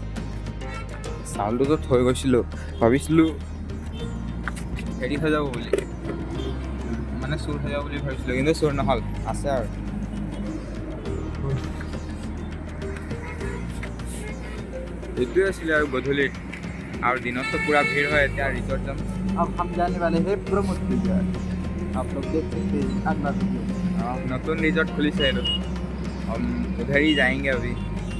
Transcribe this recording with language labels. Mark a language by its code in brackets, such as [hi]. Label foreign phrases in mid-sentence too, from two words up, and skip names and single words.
[as] চাউলটোতো থৈ গৈছিলোঁ, ভাবিছিলোঁ হেৰি হৈ যাব বুলি, মানে চুৰ হৈ যাব বুলি ভাবিছিলোঁ, কিন্তু চুৰ নহ'ল, আছে আৰু। এইটোৱে আছিলে আৰু গধূলিত, আৰু দিনততো পুৰা ভিৰ হয়। এতিয়া ৰিজৰ্ট যাম। [hi] अब हम जाने वाले हैं प्रमोद रिजॉर्ट, आप लोग देख सकते हैं अगला वीडियो। नतून रिजॉर्ट खुली से हम उधर ही जाएंगे अभी।